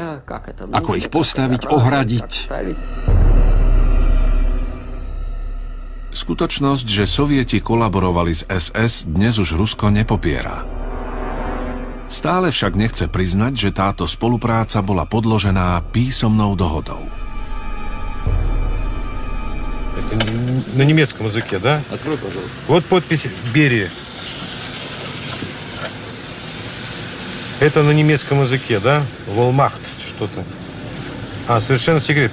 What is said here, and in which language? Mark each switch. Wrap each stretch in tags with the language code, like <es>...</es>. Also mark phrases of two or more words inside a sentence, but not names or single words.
<sk>Ako ich postaviť, ohradiť. Skutočnosť, že Sovieti kolaborovali s SS, dnes už Rusko nepopiera. Stále však nechce priznať, že táto spolupráca bola podložená písomnou dohodou.</sk> <ru>На немецком языке, да? Открой, пожалуйста. Вот подпись Берии. Это на немецком языке, да? Волмахт, что-то. Совершенно секрет.</ru>